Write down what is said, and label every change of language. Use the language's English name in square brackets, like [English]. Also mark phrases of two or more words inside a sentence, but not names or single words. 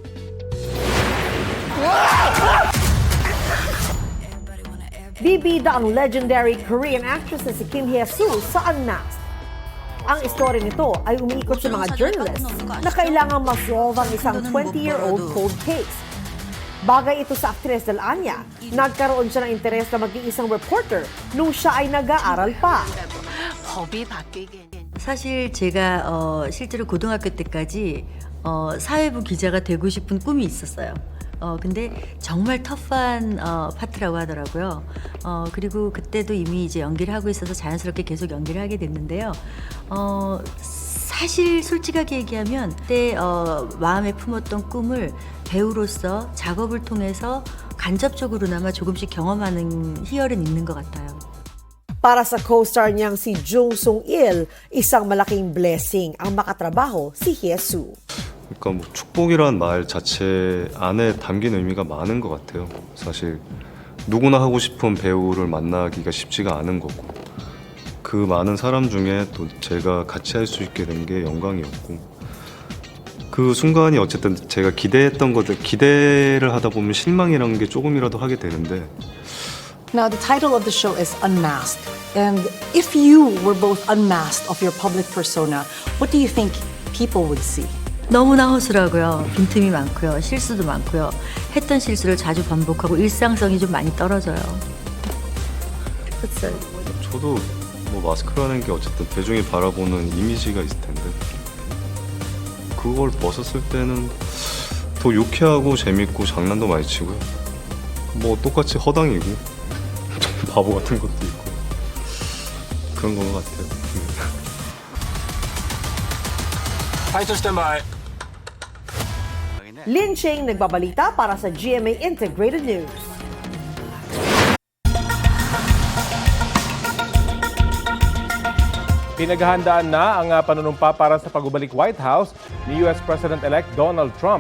[Filipino] Bibida ang [English] legendary Korean actress [Filipino] na si Kim Hye-soo sa Unmasked. Ang istorya nito ay umiikot sa mga journalists na kailangang ma-solve ang isang [English] 20-year-old cold case. [Filipino] Bagay ito sa aktres Del Anya. Nagkaroon siya ng interes na maging isang reporter nung siya ay nag-aaral pa. [Korean] 사실 제가 실제로 고등학교 때까지 사회부 기자가 되고 싶은 꿈이 있었어요. 근데 정말 터프한 파트라고 하더라고요. 그리고 그때도 이미 이제 연기를 하고 있어서 자연스럽게 계속 연기를 하게 됐는데요. 사실 솔직하게 얘기하면 그때 마음에 품었던 꿈을 배우로서 작업을 통해서 간접적으로나마 조금씩 경험하는 희열은 있는 것 같아요. [Filipino] Para sa co-star niyang si Jung Sung-il, isang malaking blessing ang makatrabaho si Hye-soo. [Korean] 그러니까 뭐 축복이란 말 자체 안에 담긴 의미가 많은 것 같아요. 사실 누구나 하고 싶은 배우를 만나기가 쉽지가 않은 거고 그 많은 사람 중에 또 제가 같이 할 수 있게 된 게 영광이었고 그 순간이 어쨌든 제가 기대했던 것들 기대를 하다 보면 실망이라는 게 조금이라도 하게 되는데 [English] Now, the title of the show is Unmasked. And if you were both unmasked of your public persona, what do you think people would see? [Korean] 너무나 허술하고요. 빈틈이 많고요. 실수도 많고요. 했던 실수를 자주 반복하고 일상성이 좀 많이 떨어져요. 그렇죠. 저도 뭐 마스크라는 게 어쨌든 대중이 바라보는 이미지가 있을 텐데 그걸 벗었을 때는 더 유쾌하고 재밌고 장난도 많이 치고요. 뭐 똑같이 허당이고 좀 바보 같은 것도 있고 그런 것 같아요. [English] fighter standby. [Filipino] Lin Ching nagbabalita para sa GMA Integrated News. Pinaghahandaan na ang panunumpa para sa pagbabalik White House ni US President-elect Donald Trump.